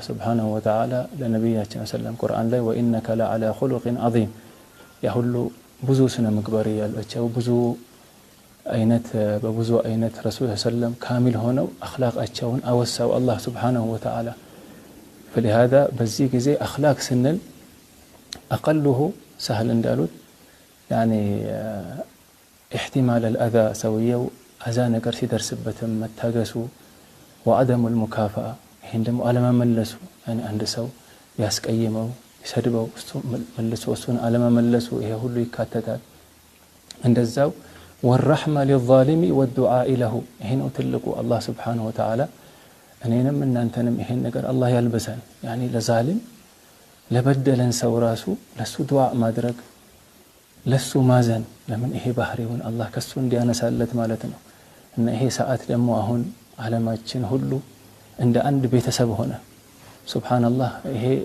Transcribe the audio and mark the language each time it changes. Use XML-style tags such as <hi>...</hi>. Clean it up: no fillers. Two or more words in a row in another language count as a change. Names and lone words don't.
<ar>سبحانه وتعالى</ar> <am>ለነብያችን ሰለም ቁርአን ላይ</am> <ar>وإنك لعلى خلق عظيم</ar> <am>ያ ሁሉ ብዙ ስነ ምግባር ያላቸው ብዙ አይነት በብዙ አይነት ረሱል ሰለም ካሚል ሆነው አኽላቃቸውን አወሳው አላህ</am> <ar>سبحانه وتعالى</ar> <am>فلهذا በዚህ ጊዜ አኽላቅ ስንል</am> <ar>اقله سهل</ar> <am>እንዳሉት</am> <ar>يعني احتمال الاذى</ar> <am>سويው አዛ ነገር ሲደርስበትም መታገሱ وعدم المكافاه ይሄን ደግሞ አለመመለሱ يعني አንድ ሰው ያስቀየመው ይሰድበው መልሶ እሱን አለመመለሱ ይሄ ሁሉ ይካተታል እንደዛው</am> <ar>والرحمه للظالم والدعاء له</ar> <am>ይሄን ትልቁ አላህ</am> <ar>سبحانه وتعالى</ar> <am>እኔንም እናንተንም ይሄን ነገር አላህ ያልበሰን يعني ለዛሊም ለበደለን ሰው ራሱ ለሱ ዱዓ ማድረግ ለሱ ማዘን ለምን ይሄ ባህሪውን አላህ ከሱ እንዲያነሳለት ማለት ነው እና ይሄ ሰዓት ደግሞ አሁን ዓለማችን ሁሉ እንደ አንድ ቤተሰብ ሆነ ሱብሃንአላህ ይሄ</am>